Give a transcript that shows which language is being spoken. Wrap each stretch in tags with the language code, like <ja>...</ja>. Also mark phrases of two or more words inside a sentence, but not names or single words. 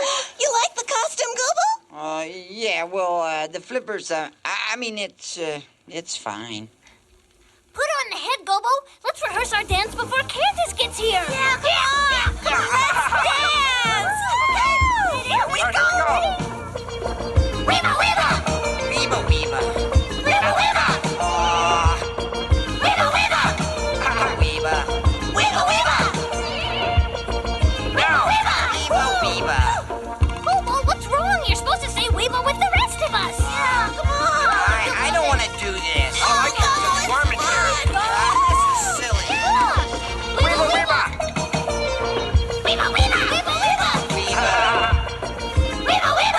<en>You like the costume, Google? Yeah, well, the flippers, I mean, it's fine. Put on the head, Gobo. Let's rehearse our dance before Candace gets here. Yeah, come on! Let's dance! Here we go! Weeba, Weeba! Weeba, Weeba. Weeba, Weeba! Weeba, Weeba! Weeba. Weeba, Weeba! Weeba, Weeba! Weeba, Weeba. Gobo, what's wrong? You're supposed to say Weeba with the rest of us. Yeah, come on! I don't want to do this. Oh, I can't do this. This is silly. Weeba, Weeba! Weeba, Weeba! Weeba, Weeba! Weeba. Weeba, Weeba!</en>